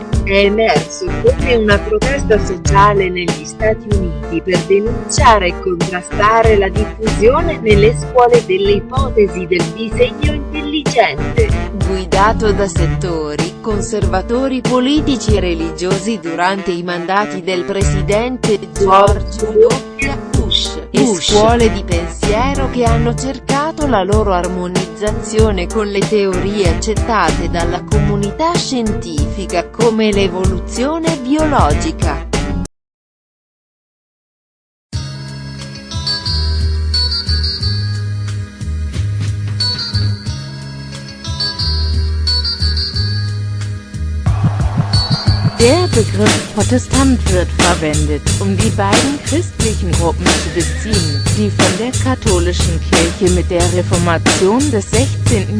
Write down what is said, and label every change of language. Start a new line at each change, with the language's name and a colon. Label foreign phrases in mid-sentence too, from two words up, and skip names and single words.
Italian: È emerso come una protesta sociale negli Stati Uniti per denunciare e contrastare la diffusione nelle scuole delle ipotesi del disegno intelligente, guidato da settori conservatori politici e religiosi durante i mandati del presidente George W. Bush, e scuole di pensiero che hanno cercato la loro armonizzazione con le teorie accettate dalla comunità scientifica come l'evoluzione biologica.
German: Der Begriff Protestant wird verwendet, um die beiden christlichen Gruppen zu beziehen, die von der katholischen Kirche mit der Reformation des 16.